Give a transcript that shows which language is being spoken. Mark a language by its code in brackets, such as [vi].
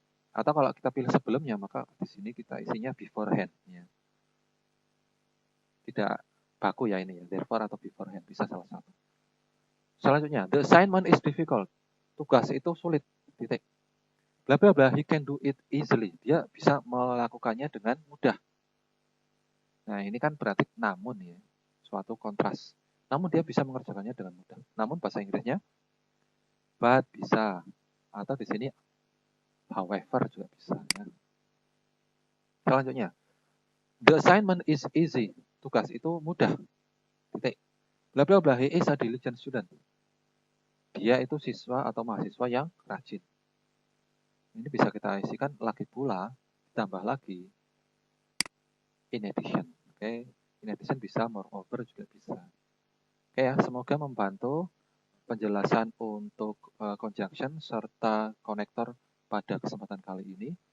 [id] Atau kalau kita pilih sebelumnya, maka di sini kita isinya beforehand. Ya. Tidak baku ya ini ya, therefore atau beforehand, bisa salah satu. Selanjutnya, the assignment is difficult. Tugas itu sulit. Titik. [en] Bla bla bla, he can do it easily. [id] Dia bisa melakukannya dengan mudah. Nah, ini kan berarti namun ya, suatu kontras. Namun dia bisa mengerjakannya dengan mudah. Namun bahasa Inggrisnya but bisa, atau di sini however juga bisa ya. Selanjutnya, the assignment is easy. Tugas itu mudah. Titik. [en] Bla bla bla, he is a diligent student. [id] Dia itu siswa atau mahasiswa yang rajin. Ini bisa kita isikan lagi pula, ditambah lagi in addition. Oke, in addition bisa, moreover juga bisa. Oke ya, semoga membantu penjelasan untuk conjunction serta konektor pada kesempatan kali ini.